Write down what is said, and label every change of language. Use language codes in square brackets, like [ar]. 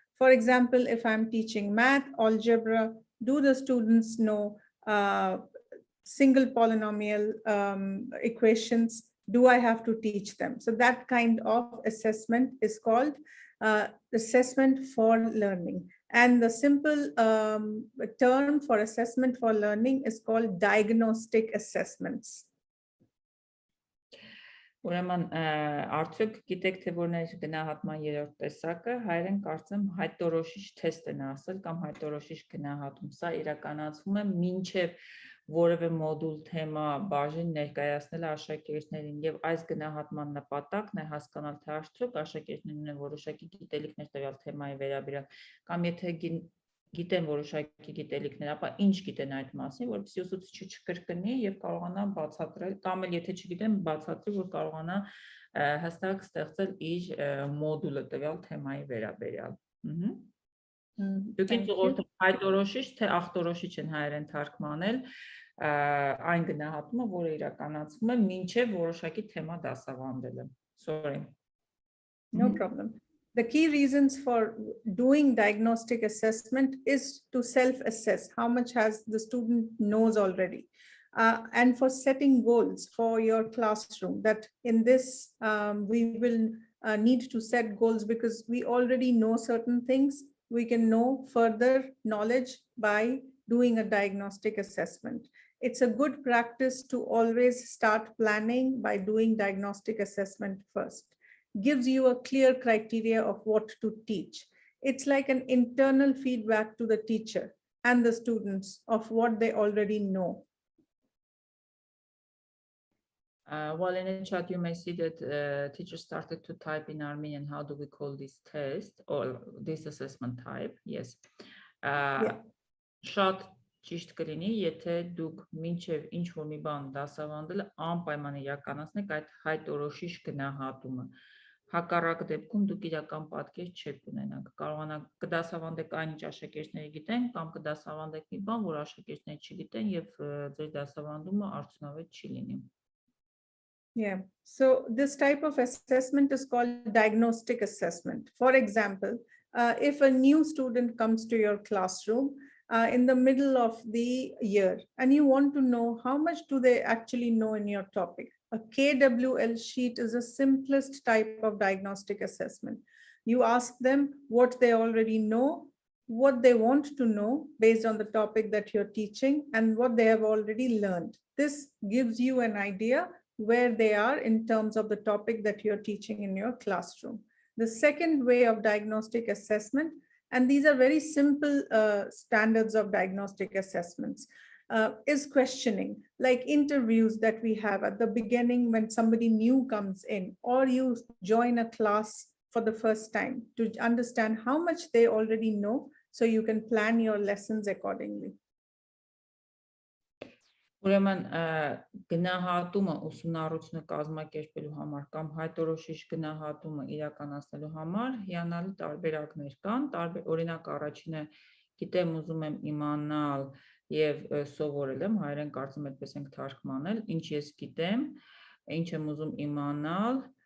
[en] For example, if I'm teaching math, algebra, do the students know single polynomial equations? Do I have to teach them? So that kind of assessment is called assessment for learning. And the simple term for assessment for learning is called diagnostic assessments. [hy] Ուրեմն արդյոք գիտեք թե որն է գնահատման երրորդ տեսակը, հայերեն կարծեմ հայտորոշիչ թեստ են ասել կամ հայտորոշիչ գնահատում, սա իրականացվում է մինչև որևէ մոդուլ թեմա բաժին ներկայացնել աշակերտներին եւ այս գնահատման նպատակն է հասկանալ թե արդյոք աշակերտներն ունեն որոշակի գիտելիքներ տվյալ թեմայի վերաբերյալ կամ եթե գիտեն որոշակի գիտելիքներ, ապա ինչ գիտեն այդ մասին, որպեսզի ուսուցիչը չկրկնի եւ կարողանա բացատրել, կամ էլ եթե չգիտեն, բացատրի, որ կարողանա հստակ ստեղծել իր մոդուլը տվյալ թեմայի վերաբերյալ։ Դուք ինձ ուղղորդեք հայտորոշիչ թե ախտորոշիչ են հայերեն թարգմանել այն գնահատումը, որը իրականացվում է մինչև որոշակի թեմա դասավանդելը։ [en] Sorry. No problem. The key reasons for doing diagnostic assessment is to self-assess how much has the student knows already, and for setting goals for your classroom. That in this we will need to set goals because we already know certain things. We can know further knowledge by doing a diagnostic assessment. it's a good practice to always start planning by doing diagnostic assessment first. Gives you a clear criteria of what to teach. It's like an internal feedback to the teacher and the students of what they already know. While in the chat, you may see that teachers started to type in Armenian, how do we call this test or this assessment type? Yes. [hy] Շատ ճիշտ կլինի, եթե դուք մինչև ինչ-որ մի բան դասավանդելը անպայման իրականացնեք այդ հայտորոշիչ գնահատումը։ Հակառակ դեպքում դուք իրական պատկեր չեք ունենաք։ Կարողանաք կդասավանդեք այն, ինչ աշակերտները գիտեն, կամ կդասավանդեք մի բան, որ աշակերտները չգիտեն եւ ձեր դասավանդումը արդյունավետ չի լինի։ [en] Yeah, so this type of assessment is called diagnostic assessment. For example, if a new student comes to your classroom in the middle of the year and you want to know how much do they actually know in your topic, a KWL sheet is the simplest type of diagnostic assessment. You ask them what they already know, what they want to know based on the topic that you're teaching, and what they have already learned. This gives you an idea where they are in terms of the topic that you're teaching in your classroom. The second way of diagnostic assessment, and these are very simple standards of diagnostic assessments, is questioning, like interviews that we have at the beginning when somebody new comes in, or you join a class for the first time to understand how much they already know, so you can plan your lessons accordingly. [hy] Ուրեմն գնահատումը ուսումնառությունը կազմակերպելու համար կամ հայտորոշիչ գնահատումը իրականացնելու համար հիանալի տարբերակներ կան, օրինակ առաջինը գիտեմ, ուզում եմ իմանալ եւ սովորել եմ, հայերեն կարծում այդպես ենք թարգմանել, ինչ ես գիտեմ, ինչ եմ ուզում իմանալ,